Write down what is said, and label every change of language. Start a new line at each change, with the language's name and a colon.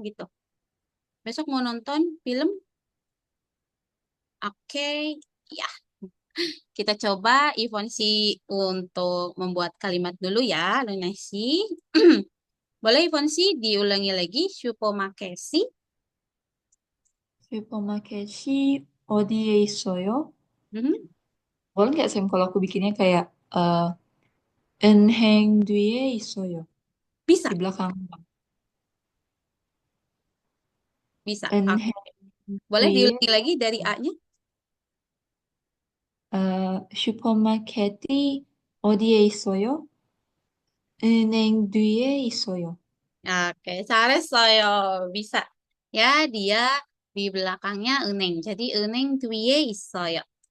Indonesian: Gitu. Besok mau nonton film? Oke. Ya, kita coba Ivonsi untuk membuat kalimat dulu ya, Lunasi. Boleh Ivonsi diulangi lagi,
Korean: 슈퍼마켓이 슈퍼마켓이 어디에 있어요? Mhm.
Indonesian: boleh nggak Sam kalau aku bikinnya kayak
Korean: 은행 뒤에 있어요.
Indonesian: Bisa, Di belakang. bisa.
Korean: 은행
Indonesian: Boleh
Korean: 뒤에
Indonesian: diulangi lagi dari A-nya?
Korean: 슈퍼마켓이 어디에 있어요? 은행 뒤에 있어요.
Indonesian: Oke,
Korean: 잘했어요.
Indonesian: Bisa. Ya, dia di belakangnya 은행. Jadi
Korean: 은행 뒤에 있어요.